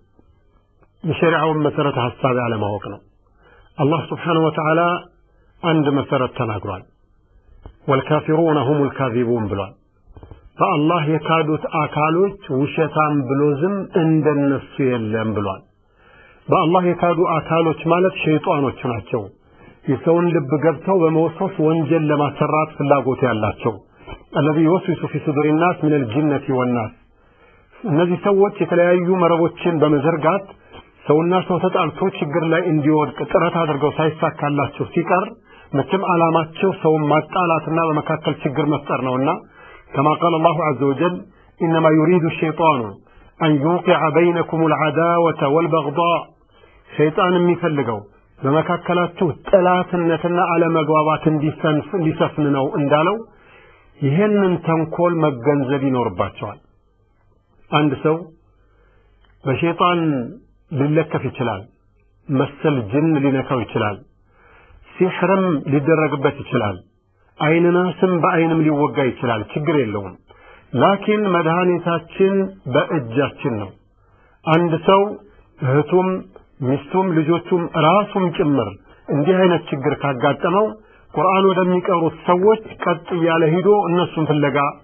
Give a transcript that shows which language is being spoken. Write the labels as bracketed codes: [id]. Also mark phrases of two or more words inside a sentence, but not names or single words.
[am] የሸሪዓውን መሰረት ሐሳብ ያለማወቅ ነው። አላህ [ar] سبحانه وتعالى [am] አንድ መሰረት ተናግሯል። [ar] والكافرون هم الكاذبون [am] ብሏል። በአላህ የካዱት አካሎች ውሸታም ብሎ ዝም እንደነሱ የለም ብሏል። በአላህ የካዱ አካሎች ማለት ሸይጣኖች ናቸው። የሰውን ልብ ገብተው በመወሰፍ ወንጀል ለማሰራት ፍላጎት ያላቸው [ar] الذي يوسوس في صدور الناس من الجنة والناس [am] እነዚህ ሰዎች የተለያዩ መረቦችን በመዘርጋት ሰውና ሰው ተጣልቶ ችግር ላይ እንዲወድቅ ጥረት አድርገው ሳይሳካላቸው ሲቀር መቼም ዓላማቸው ሰው ማጣላትና በመካከል ችግር መፍጠር ነውና [ar] كما قال الله عز وجل إنما يريد الشيطان أن يوقع بينكم العداوة والبغضاء [am] شيطان የሚፈልገው በመካከላችሁ ጥላትነትና አለመግባባት እንዲሰፍን ነው እንዳለው ይሄንን ተንኮል መገንዘብ ይኖርባቸዋል። አንድ ሰው በሸይጣን ሊለከፍ ይችላል፣ መሰል ጅን ሊነካው ይችላል፣ ሲህርም ሊደረግበት ይችላል፣ አይንናስም በአይንም ሊወጋ ይችላል፣ ችግር የለውም። ላኪን መድኃኒታችን በእጃችን ነው። አንድ ሰው እህቱም ሚስቱም ልጆቹም ራሱም ጭምር እንዲህ አይነት ችግር ካጋጠመው ቁርአን ወደሚቀሩት ሰዎች ቀጥ ያለ ሄዶ እነሱን ፍለጋ